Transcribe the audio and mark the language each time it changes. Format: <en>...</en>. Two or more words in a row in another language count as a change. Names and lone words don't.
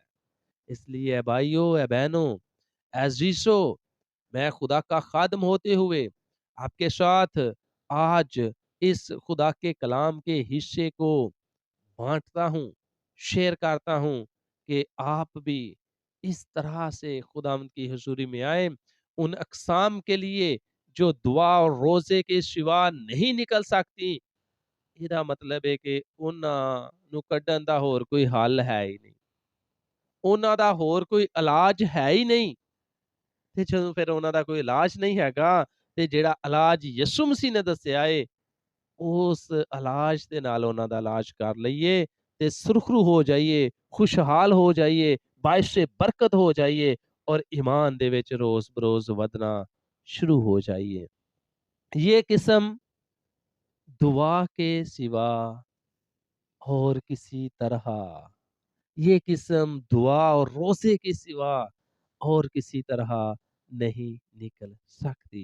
<ur>اس لیے اے بھائیو، اے بہنوں، اے عزیزو، میں خدا کا خادم ہوتے ہوئے آپ کے ساتھ آج اس خدا کے کلام کے حصے کو بانٹتا ہوں، شیئر کرتا ہوں، کہ آپ بھی اس طرح سے خداوند کی حضوری میں آئے، ان اقسام کے لیے جو دعا اور روزے کے سوا نہیں نکل سکتی۔ یہ مطلب ہے کہ</ur> <pa>انہاں نو کڈن دا ہور کوئی حل ہے ہی نہیں، ਉਹਨਾਂ ਦਾ ਹੋਰ ਕੋਈ ਇਲਾਜ ਹੈ ਹੀ ਨਹੀਂ। ਤੇ ਜਦੋਂ ਫਿਰ ਉਹਨਾਂ ਦਾ ਕੋਈ ਇਲਾਜ ਨਹੀਂ ਹੈਗਾ, ਤੇ ਜਿਹੜਾ ਇਲਾਜ ਯਿਸੂ ਮਸੀਹ ਨੇ ਦੱਸਿਆ ਏ, ਉਸ ਇਲਾਜ ਦੇ ਨਾਲ ਉਹਨਾਂ ਦਾ ਇਲਾਜ ਕਰ ਲਈਏ ਤੇ ਸੁਰਖਰੂ ਹੋ ਜਾਈਏ, ਖੁਸ਼ਹਾਲ ਹੋ ਜਾਈਏ, ਬਾਇਸ਼ੇ ਬਰਕਤ ਹੋ ਜਾਈਏ, اور ایمان دے وچ روز بروز ودنا شروع ہو جائیے۔</pa> <ur>یہ قسم دعا کے سوا اور کسی طرح، یہ قسم دعا اور روزے کے سوا اور کسی طرح نہیں نکل سکتی۔</ur>